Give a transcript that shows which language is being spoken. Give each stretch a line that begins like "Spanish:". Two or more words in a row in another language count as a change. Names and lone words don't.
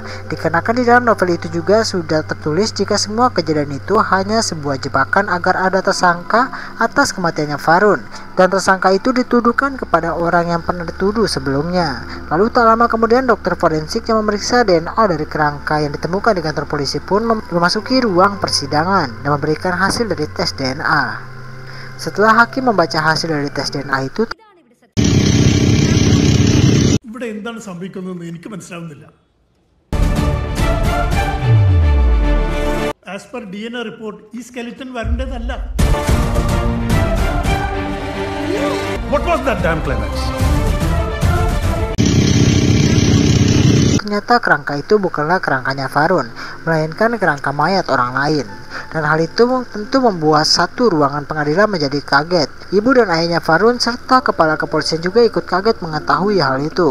Indonesian: Dikarenakan di dalam novel itu juga sudah tertulis jika semua kejadian itu hanya sebuah jebakan agar ada tersangka atas kematiannya Varun, dan tersangka itu dituduhkan kepada orang yang pernah dituduh sebelumnya. Lalu tak lama kemudian dokter forensik yang memeriksa DNA dari kerangka yang ditemukan di kantor polisi pun memasuki ruang persidangan dan memberikan hasil dari tes DNA. Setelah hakim membaca hasil dari tes DNA itu,
Malayalam: ഇവിടെ എന്താണ് സംഭവിക്കുന്നതെന്ന് എനിക്ക് മനസ്സിലാവുന്നില്ല.
English: As per DNA report,
Malayalam: ഈ skeleton വരേണ്ടതല്ല.
English: What was that damn climax?
Indonesian: ternyata kerangka itu bukanlah kerangkanya Varun, melainkan kerangka mayat orang lain. Dan hal itu tentu membuat satu ruangan pengadilan menjadi kaget. Ibu dan ayahnya Varun serta kepala kepolisian juga ikut kaget mengetahui hal itu.